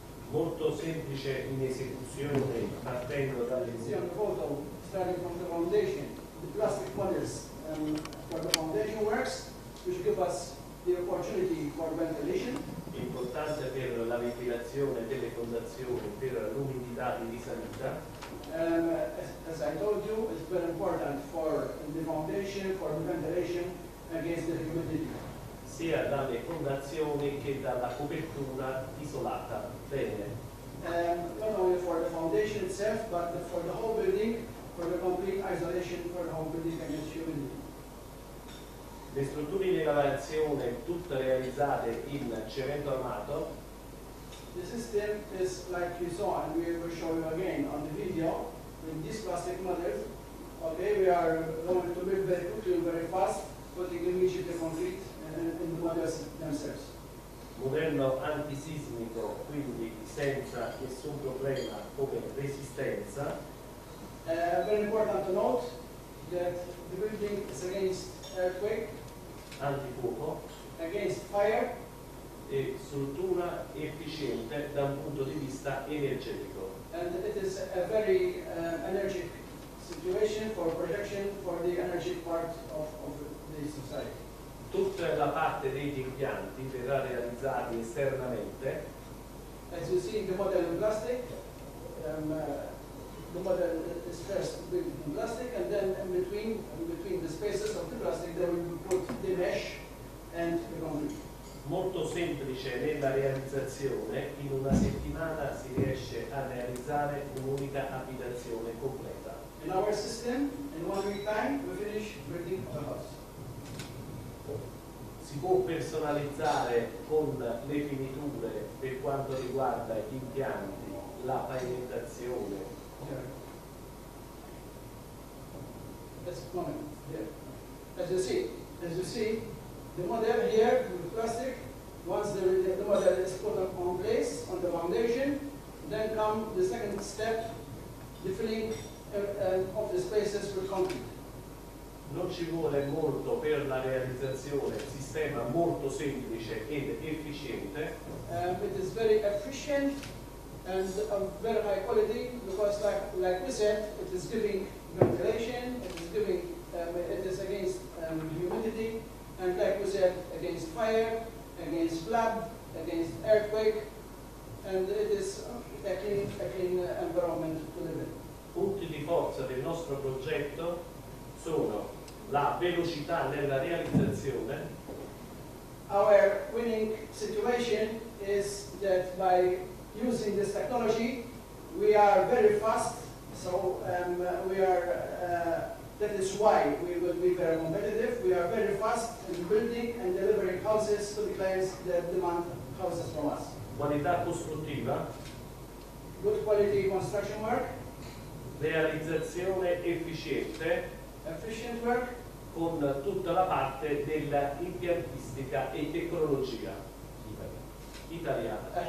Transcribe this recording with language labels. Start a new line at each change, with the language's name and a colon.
Italian: Molto semplice in esecuzione, partendo dalle
English: See on the photo, starting from the foundation, the plastic models for the foundation works, which give us the opportunity for ventilation.
Italian: È importante per la ventilazione delle fondazioni, per l'umidità di risalita.
English: As I told you, it's very important for the foundation, for the ventilation against the humidity.
Italian: Sia dalle fondazioni che dalla copertura isolata. Bene.
English: Not only for the foundation itself, but for the whole building, for the complete isolation for the whole building against humidity.
Italian: Le strutture di lavorazione tutte realizzate in cemento armato.
English: The system is like you saw, and we will show you again on the video, with these plastic models. Okay, we are going to build very quickly, very fast, putting immediately concrete in the models themselves.
Italian: Modello antisismico, quindi senza nessun problema come resistenza.
English: Very important to note that the building is against earthquake,
Italian: Antifuoco
English: against fire,
Italian: e struttura efficiente da un punto di vista energetico.
English: and it is a very energetic situation for protection for the energy part of the society.
Italian: Tutta la parte degli impianti verrà realizzata esternamente.
English: As you see the model in plastic, the model is first built in plastic, and then in between the spaces of the plastic, they will put the mesh and the concrete.
Italian: Molto semplice nella realizzazione, in una settimana si riesce a realizzare un'unica abitazione completa.
English: In our system, in 1 week time, we finish building the house.
Italian: Si può personalizzare con le finiture per quanto riguarda gli impianti, la pavimentazione.
English: Let's comment there. As you see, the model here with plastic. Once the model is put on place on the foundation, then come the second step, the filling of the spaces with concrete.
Italian: Non ci vuole molto per la realizzazione, sistema molto semplice ed efficiente.
English: It is very efficient and of very high quality because, like we said, it is giving ventilation, it is against humidity, and like we said, against fire, against flood, against earthquake, and it is a clean environment to live in.
Italian: Punti di forza del nostro progetto sono la velocità nella realizzazione.
English: Our winning situation is that by using this technology, we are very fast. So that is why we will be very competitive. We are very fast in building and delivering houses to the clients that demand houses from us.
Italian: Qualità costruttiva,
English: Good quality construction work,
Italian: realizzazione efficiente
English: efficient work,
Italian: con tutta la parte della impiantistica e tecnologia italiana.